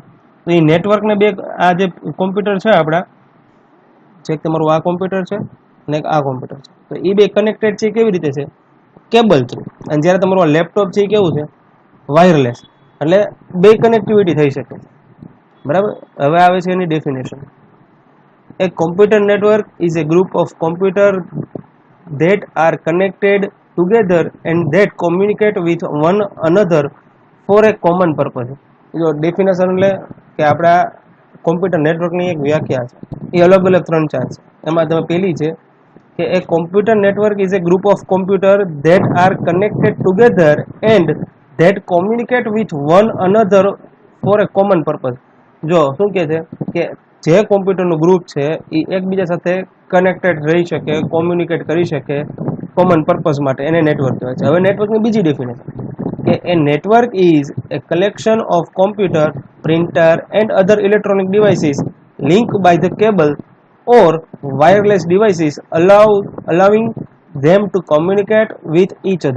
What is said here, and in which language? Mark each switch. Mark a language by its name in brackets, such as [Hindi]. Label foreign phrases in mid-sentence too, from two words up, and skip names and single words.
[Gujarati] તો એ નેટવર્કને બે આ જે કોમ્પ્યુટર છે આપણા, જે તમારું આ કોમ્પ્યુટર છે અને એક આ કોમ્પ્યુટર છે, તો એ બે કનેક્ટેડ છે કેવી રીતે છે? [English] cable through. [Gujarati] અને જ્યારે તમારું આ લેપટોપ છે એ કેવું છે? વાયરલેસ. એટલે બે કનેક્ટિવિટી થઈ શકે છે. બરાબર. હવે આવે છે એની ડેફિનેશન. [English] A computer network is a group of computers that are connected together and that communicate with one another for a common purpose. [Gujarati] જો ડેફિનેશન એટલે કે આપણા [English] computer network [Gujarati] એક વ્યાખ્યા છે, એ અલગ અલગ 3-4 છે. એમાં તમે પહેલી છે કે [English] a computer network is a group of computers that are connected together and that communicate with one another for a common purpose. [Gujarati] જો શું કહે છે કે જે કોમ્પ્યુટરનું ગ્રુપ છે એ એકબીજા સાથે કનેક્ટેડ રહી શકે, કોમ્યુનિકેટ કરી શકે [English] common purpose [Gujarati] માટે, એને નેટવર્ક કહેવાય છે. હવે નેટવર્કની બીજી ડેફિનેશન કે [English] a network is a collection of computer, printer and other electronic devices link by the cable or wireless devices allowing them to communicate with each other.